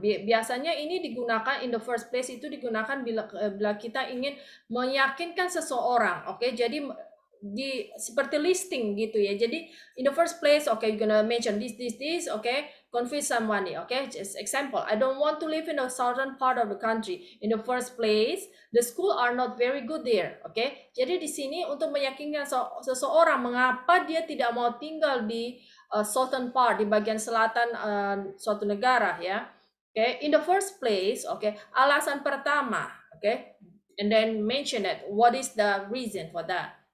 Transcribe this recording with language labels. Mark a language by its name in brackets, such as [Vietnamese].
[Indonesian] Biasanya ini digunakan in the first place, itu digunakan bila kita ingin meyakinkan seseorang, oke. Jadi seperti listing gitu ya. [English] Jadi in the first place, okay, you're gonna mention this, okay, convince someone, okay. Just example, I don't want to live in the southern part of the country. In the first place, the school are not very good there, okay. [Indonesian] Jadi di sini untuk meyakinkan seseorang mengapa dia tidak mau tinggal di southern part, di bagian selatan suatu negara ya. [English] Okay, in the first place, okay, [Indonesian] alasan pertama, [English] okay, and then mention it. What is the reason for that?